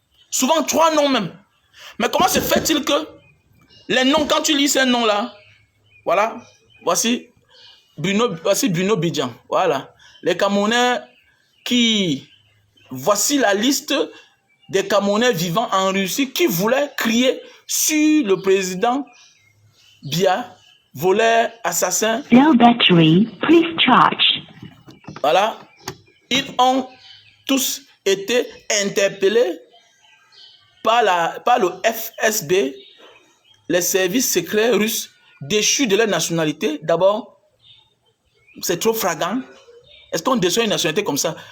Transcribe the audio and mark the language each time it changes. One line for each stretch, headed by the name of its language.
French: Souvent trois noms même. Mais comment se fait-il que les noms, quand tu lis ces noms-là, voilà, voici Bruno Bidjan. Voilà. Les Camerounais qui... Voici la liste des Camerounais vivant en Russie qui voulaient crier sur le président Biya, voleur, assassin.
English: Low battery, please charge.
French: Voilà. Ils ont tous été interpellés par le FSB, les services secrets russes, déchus de leur nationalité. D'abord, c'est trop flagrant. Est-ce qu'on déçoit une nationalité comme ça?